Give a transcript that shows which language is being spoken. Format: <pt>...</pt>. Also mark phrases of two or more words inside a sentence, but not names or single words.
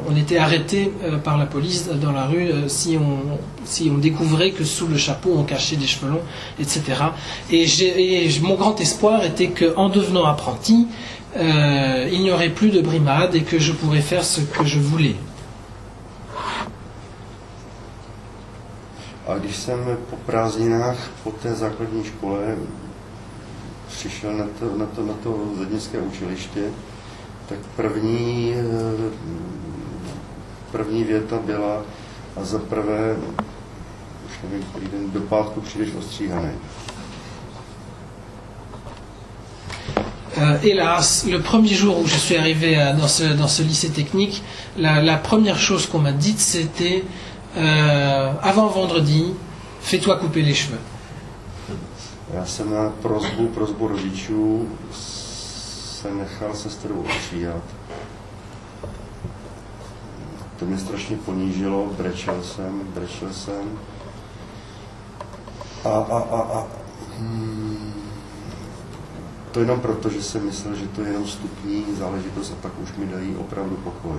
<fr>On était arrêté par la police dans la rue si on découvrait que sous le chapeau on cachait des cheveux longs, etc. Et mon grand espoir était qu'en devenant apprenti, il n'y aurait plus de brimade et que je pourrais faire ce que je voulais.</fr> <cs>A když jsem po prázdninách po té základní škole přišel na to Zednické učiliště, tak první věta byla: a za prvé, už nevím, který den, do pátku přijdeš ostříhaný.</cs> <fr>Hélas, le premier jour où je suis arrivé dans ce lycée technique, la première chose qu'on m'a dite, c'était avant vendredi, fais-toi couper les cheveux.</fr> <cs>Já jsem na prosbu rodičů se nechal sestrou ostříhat. To mě strašně ponížilo, brečel jsem. To jenom proto, že jsem myslel, že to je jenom vstupní záležitost a pak už mi dají opravdu pokoj.</cs>